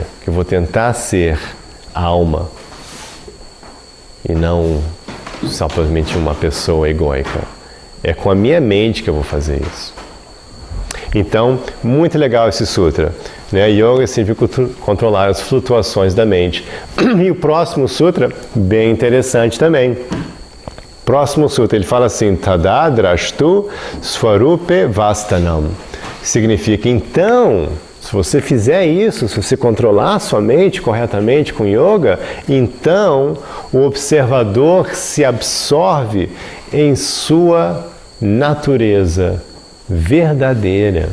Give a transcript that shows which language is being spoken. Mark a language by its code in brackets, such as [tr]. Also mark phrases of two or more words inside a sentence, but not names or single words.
[pt] Que eu vou tentar ser alma e não simplesmente uma pessoa egóica. É com a minha mente que eu vou fazer isso. Então, muito legal esse sutra. Né? Yoga significa controlar as flutuações da mente. E o próximo sutra, bem interessante também. Próximo sutra, ele fala assim, [sa] तदा द्रष्टुः स्वरूपे अवस्थानम्. [pt] Significa, então, se você fizer isso, se você controlar a sua mente corretamente com yoga, então o observador se absorve em sua natureza verdadeira.